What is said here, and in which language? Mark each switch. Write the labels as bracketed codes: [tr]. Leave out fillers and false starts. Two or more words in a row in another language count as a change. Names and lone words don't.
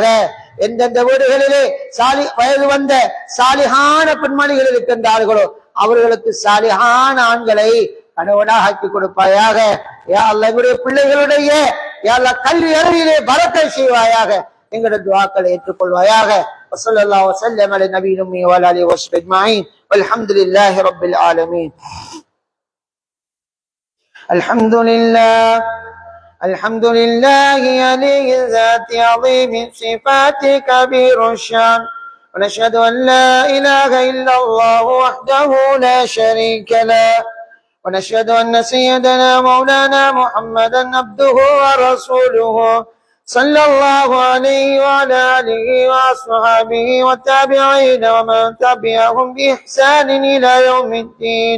[ta] எந்தெந்த வீடுகளிலே வயது வந்த சாலிஹான பெண்மணிகள் இருக்கின்றார்களோ அவர்களுக்கு சாலிஹான ஆண்களை கணவனாக ஆக்கி கொடுப்பாயாக. [ar] يا الله [ta] எங்களுடைய பிள்ளைகளுடைய [ar] يا الله [ta] கல்வி அறிவிலே பரக்கை செய்வாயாக. எங்களுடைய துஆக்களை ஏற்றுக்கொள்வாயாக. [ar] وصلى الله وسلم على نبينا وعلى آله وصحبه أجمعين والحمد لله رب العالمين. الحمد لله علي الذات عظيم صفات كبير الشان ونشهد أن لا إله إلا الله وحده لا شريك له ونشهد أن سيدنا مولانا محمدا عبده ورسوله صلى الله عليه وعلى آله وأصحابه والتابعين ومن تبعهم بإحسان إلى يوم الدين.